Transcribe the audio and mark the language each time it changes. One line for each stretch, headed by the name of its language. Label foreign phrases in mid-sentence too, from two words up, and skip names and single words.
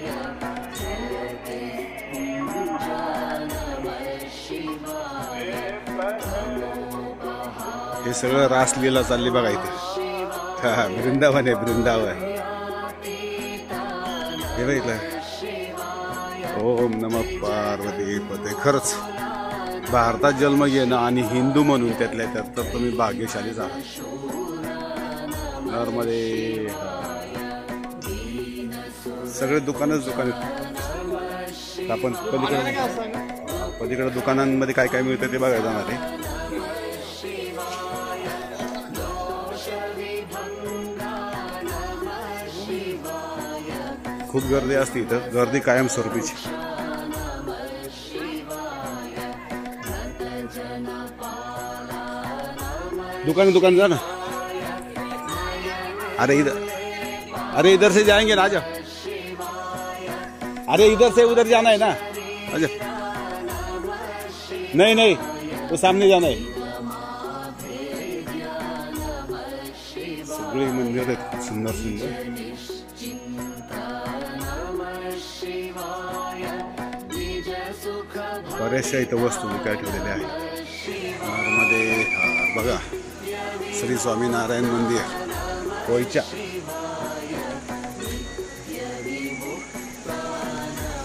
Marathi: हे सगळं रासलीला चालली बघा इथे। हा वृंदावन आहे, वृंदावन हे बघितलं।
Sanskrit: ओम नमः पार्वती पते।
Marathi: खरंच भारतात जन्म घेणं आणि हिंदू म्हणून त्यातल्या त्यात तर तुम्ही भाग्यशालीच आहात। नर्मदे सगळे दुकानच दुकान। आपण पलीकडे दुकानांमध्ये काय काय मिळतं ते बघायला जाणार आहे। खूप गर्दी असते इथं, गर्दी कायमस्वरूपीची। दुकान जा ना।
Hindi: अरे इधर से जाएंगे ना, आजा। अरे इधर से उधर जाना है ना, आजा। नहीं वो सामने जाना है।
Marathi: सगळे मंदिर आहेत सुंदर सुंदर। बऱ्याचशा इथं वस्तू विकाय ठेवलेल्या आहेत। नर्मदे बघा, श्री स्वामीनारायण मंदिर पोयचा।